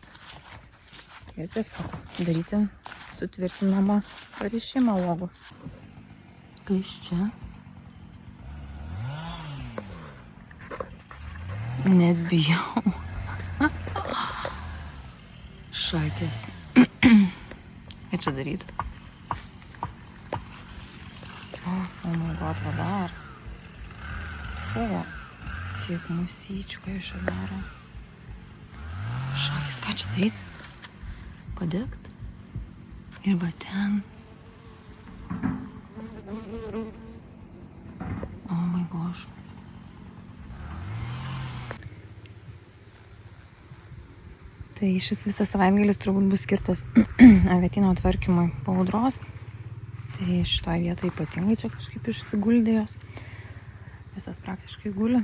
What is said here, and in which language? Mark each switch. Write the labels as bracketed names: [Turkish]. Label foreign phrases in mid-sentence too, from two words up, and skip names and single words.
[Lithuanian] Ir tiesiog daryti sutvirtinamą parišimą uogų. Kas čia? Net bijau. Šakės. Ką čia daryti? [English] Oh my god, [Lithuanian] va dar. Fu, kiek musyčių, ką jūs čia daro. Šakės, ką čia daryti? Padegt? Ir va ten. [English] Oh my gosh. [Lithuanian] Tai šis visas savaitgalis turbūt bus skirtas avietyno tvarkymui po audros. Tai šitoj vietoje ypatingai čia kažkaip išsiguldė jos. Visos praktiškai guli.